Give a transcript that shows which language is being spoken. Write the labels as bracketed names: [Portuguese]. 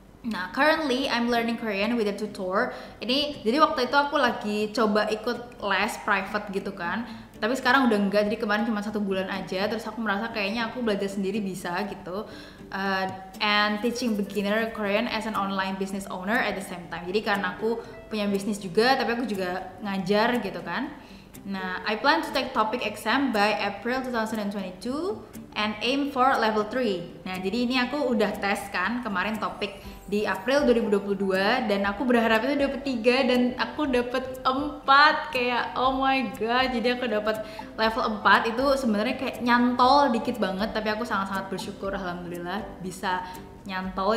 [English] Nah, currently I'm learning Korean with a tutor. [Indonesian] Ini jadi waktu itu aku lagi coba ikut les private gitu kan, tapi sekarang udah enggak. Jadi kemarin cuma 1 bulan aja, terus aku merasa kayaknya aku belajar sendiri bisa gitu. [English] And teaching beginner Korean as an online business owner at the same time. [Indonesian] Jadi karena aku punya bisnis juga, tapi aku juga ngajar gitu kan. [English] Nah, I plan to take topic exam by April 2022 and aim for level 3. [Indonesian] Nah, jadi ini aku udah tes kan kemarin topik di April 2022 dan aku berharap itu dapet 3 dan aku dapet 4. Kayak [English] oh my god, [Indonesian] jadi aku dapet level 4. Itu sebenarnya kayak nyantol dikit banget, tapi aku sangat-sangat bersyukur, alhamdulillah bisa nyantol.